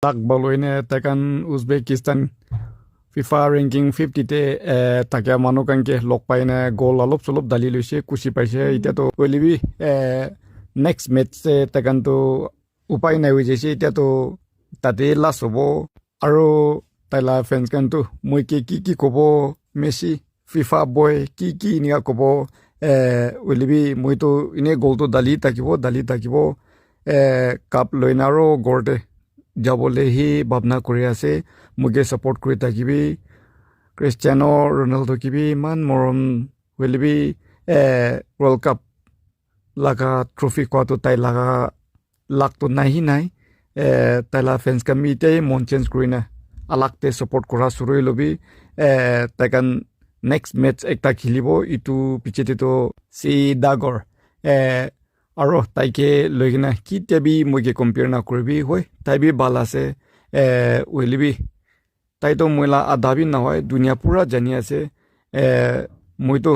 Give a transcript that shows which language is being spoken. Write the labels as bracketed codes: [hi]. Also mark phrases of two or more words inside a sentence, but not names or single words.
[nag] tak baloine takan Uzbekistan FIFA ranking 50 te takya manu kan ke lok paina goal alop solop dali loise kusi paise ita to olibi [en] next match [nag] se takan to upai nai hoje se ita to tate last hobo aro taila fans kan to moi ke ki kobo Messi FIFA boy ki nia kobo olibi moi to ine goal to dali takibo cup loinaro gorde jabole hi babna kori ase muge support kuri takibi Cristiano Ronaldo kibi man morom wilibi World Cup laga trophy ko to tai laga lak to nahi nai taila fans kami te mon change kurina alakte support kora suroi lobi takan next match ekta khilibo itu pichete to si dagor aro taike loigina kitebi muge compare na kurbi hoi taibi bala se wilibi tai to moila adabi na hoy dunia pura jani ase moi to